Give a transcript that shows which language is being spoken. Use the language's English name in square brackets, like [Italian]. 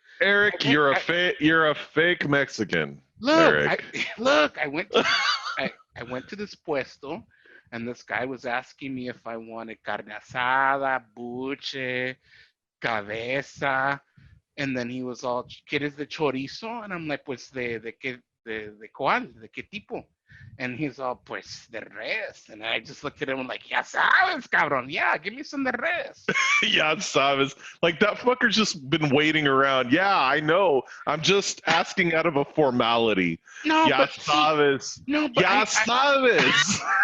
[English] Eric, you're a fake Mexican. look, Eric. I went to I went to this puesto, and this guy was asking me if I wanted carne asada, buche, cabeza, and then he was all, [Spanish] ¿Quieres de chorizo? [English] And I'm like, [Spanish] pues de cuál, de qué tipo? [English] And he's all, [Spanish] pues de res. [English] And I just looked at him and like, [Spanish] ya sabes, cabrón. [English] Yeah, give me some de res. [Spanish] Ya sabes. [English] Like, that fucker's just been waiting around. Yeah, I know. I'm just asking out of a formality. No, [Spanish] ya [English] but [Spanish] sabes. [English] No, but [Spanish] ya sabes.